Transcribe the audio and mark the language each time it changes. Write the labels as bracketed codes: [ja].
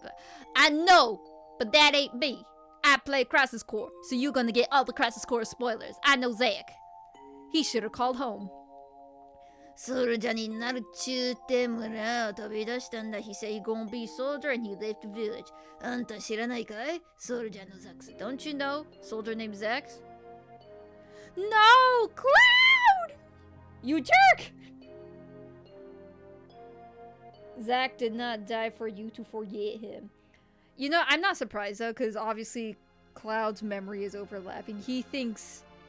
[en] But I know, but that ain't me. I play Crisis Core, so you're gonna get all the Crisis Core spoilers. I know Zach. He should have called home. [ja] ソルジャーになるっちゅうて村を飛び出したんだ。 [en] He said he gonna be soldier and he left the village. [ja] あんた知らないかいソルジャーのザックス。 [en] Don't you know soldier named Zax? No! Cloud! You jerk! Zach did not die for you to forget him. You know, I'm not surprised though, because obviously Cloud's memory is overlapping. He thinks...